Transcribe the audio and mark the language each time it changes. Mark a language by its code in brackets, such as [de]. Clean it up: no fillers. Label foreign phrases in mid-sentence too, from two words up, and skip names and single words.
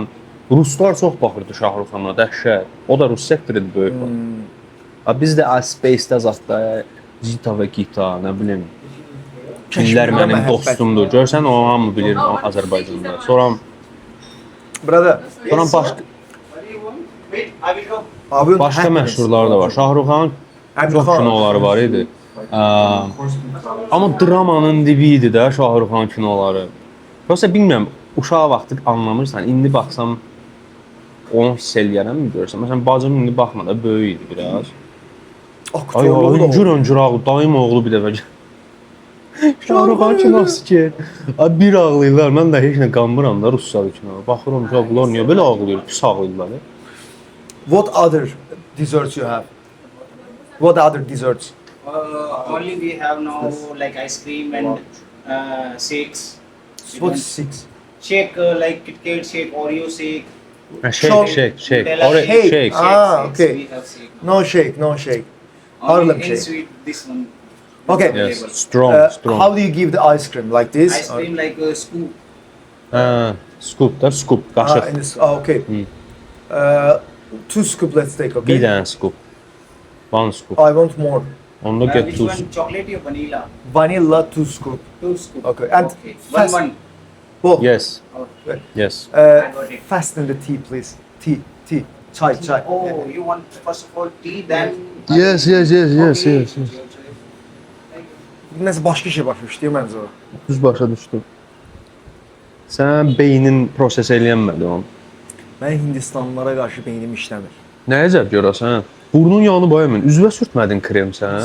[az] Ruslar çox baxırdı Şahrukxana, dəhşət. O da Rus sektoru böyük. Biz də Space-də zətdə Zita və Gita, nə bilim. Kimlər Kəşmirdə mənim məhəbbət. dostumdur. Görsən o hamı bilir Azərbaycanda. Sonra Brother, başqa [en] What do you want? Wait, I will go. [az] abi başqa məşhurlar da var. Şahrukxan çox kinoları var idi. Amma dramanın dibi idi də Şahrukxan kinoları. Yoxsa bilmirəm, uşaq vaxtı anlamırsan. İndi baxsam onu hiss eləyərəm görürsən. Məsələn, bacım indi baxmada böyük idi biraz. Ay, öncür ağlı, dayım oğlu bir dəfə. Şahrukxan kinosu ki. Ay, bir ağlayırlar. Mən də heç nə qanmıram da Ruslar kinoya. Baxıram, bunlar niyə belə ağlayır? Pis ağlayırlar. [en] What other desserts you have? What other desserts? Only we have now like ice cream and shakes. What's six? Shake like Kit Kat shake, Oreo shake. Shake. Nutella Oraya shake. shake. Ah, Shakes, okay. We have shake. No shake, no shake. Only Harlem in shake. sweet, this one. Okay. Yes, Available. strong. How do you give the ice cream? Like this? Ice cream like a scoop. Scoop da, scoop, qaşıq. Okay. Two scoop, let's take, okay? [az] Bir dənə scoop. [en] One scoop. I want more. [az] Onda get [en] Which two one? scoop. Chocolate or vanilla? Vanilla, two scoop. Two scoop. Okay. And Okay. fast- One. Well, Yes, Okay. yes. got it. fasten the tea, please. Tea. Çay. Oh, you want first of all tea, then. Yes. Okay. [az] Nəsə başqa şey başa düşdü məncə o. Düz başa düşdüm. Sən beynin proses eləyənmədi onu. Mən Hindistanlılara qarşı beynim işləmir. Nə əcəb görəsən? Burnun yanı bayamın. Üzvə sürtmədin krem sən?